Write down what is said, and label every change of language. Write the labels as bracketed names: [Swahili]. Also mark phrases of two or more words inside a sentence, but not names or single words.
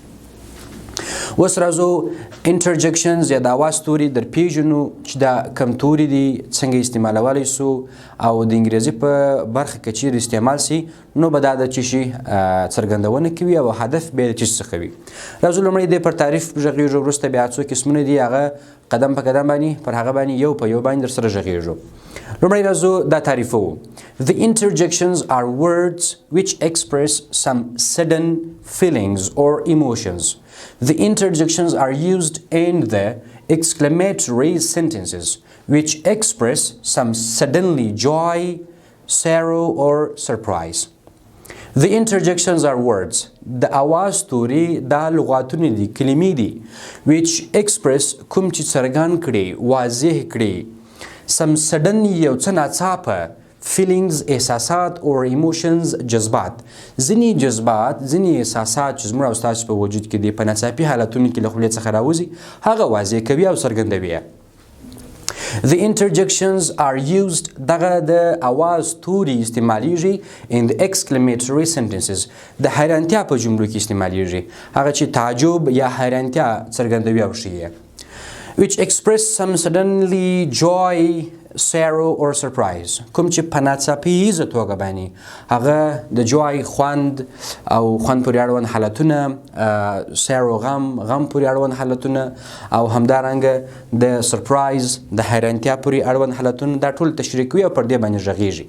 [Pashto] اوس راځو انټرجکشنز یا د اواز توري در پیژنو چې دا کم توري دي، څنګه استعمالولی سو، او د انګریزي په برخه کې چیرې استعمال سي نو به دا د څه شي څرګندونه کوي او هدف به یې د څه څخه وي. راځو لومړی دې پر تعریف غږیږو، وروسته بیا څو قسمونه دي هغه قدم په قدم باندې پر هغه باندې یو په یو باندې در سره غږیږو. لومړی راځو دا تعریفوو. [English] The interjections are words which express some sudden feelings or emotions. The interjections are used in the exclamatory sentences which express some suddenly joy, sorrow or surprise. The interjections are words. [Pashto] The आवाज توري دا لغاتونه دي، کلمې دي [English] which express [Pashto] کوم چې څرګند کړي، واضح کړي [English] some sudden [Pashto] یو څه ناڅاپه feelings احساسات [English] or emotions [Pashto] جذبات، ځینې جذبات ځینې احساسات چې زموږ او ستاسو په وجود کې دي په ناڅاپي حالتونو کې له خولې څخه راوځي، هغه واضح کوي او څرګندوي. [English] The interjections are used [Pashto] دغه د اواز توري استعمالیږي [English] in the exclamatory sentences [Pashto] د حیرانتیا په جملو کې استعمالیږي، هغه چې تعجب یا حیرانتیا څرګندوي او ښیي. [English] which express some suddenly joy, sorrow or surprise. [Pashto] کوم چې په ناڅاپیزه توګه باندې هغه د جوای خوند او خوند پورې اړوند حالتونه، سارو غم پورې اړوند حالتونه، او همدارنګه د سرپرایز د حیرانتیا پورې اړوند حالتونه، دا ټول تشریح کوي او پر دې باندې غږیږي.